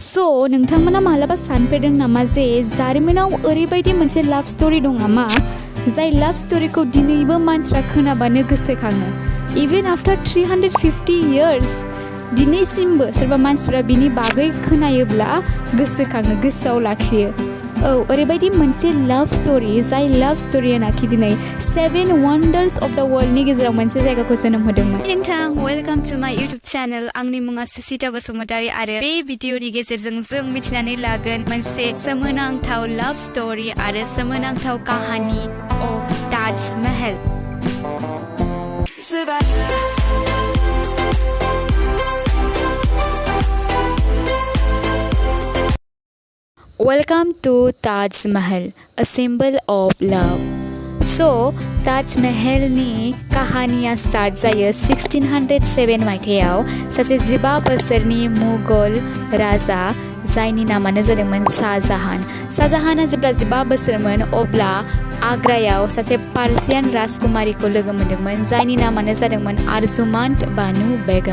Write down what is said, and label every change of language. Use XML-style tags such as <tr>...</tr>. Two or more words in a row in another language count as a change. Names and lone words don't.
<brx>So नोंथांमोना मालाबा सानफेरदों नामा जे जारिमिनाव ओरैबायदि मोनसे</brx> <en>love story</en> <brx>दं नामा जाय लाभ स्टोरीखौ दिनैबो मानसिफ्रा खोनाबानो गोसोखाङो</brx> <en>even after 350 years</en> <brx>दिनैसिमबो सोरबा मानसिफ्रा बिनि बागै खोनायोब्ला गोसोखाङो गोसोआव लाखियो ओरैबायदि मोनसे</brx> <en>love story</en> <brx>जाय लाभ स्टोरीयानाखि दिनै</brx> <en>7 wonders of the world</en> <brx>नि गेजेराव मोनसे जायगाखौ जोनोम होदोंमोन। नोंथां</brx> <en>welcome to my YouTube channel</en> <brx>आंनि मुङा सुसिता बसुमतारी आरो बे भिडिअनि गेजेरजों जों मिथिनानै लागोन मोनसे सोमोनांथाव</brx> <en>love story</en> <brx>आरो सोमोनांथाव काहानि अफ ताजमहल।</brx> <en>Welcome to Tajmahal, a symbol of love.</en> <brx>So, Tajmahal ni kahaniya start जायो 1607 मायथाइयाव सासे 15 बोसोरनि मुगल राजा जायनि नामानो जादोंमोन शाहजहान। शाहजहाना जेब्ला 15 बोसोरमोन अब्ला आग्रायाव सासे पार्सियान राजकुमारीखौ लोगो मोनदोंमोन जायनि नामानो जादोंमोन आरजुमान्द बानु बेगम।</brx>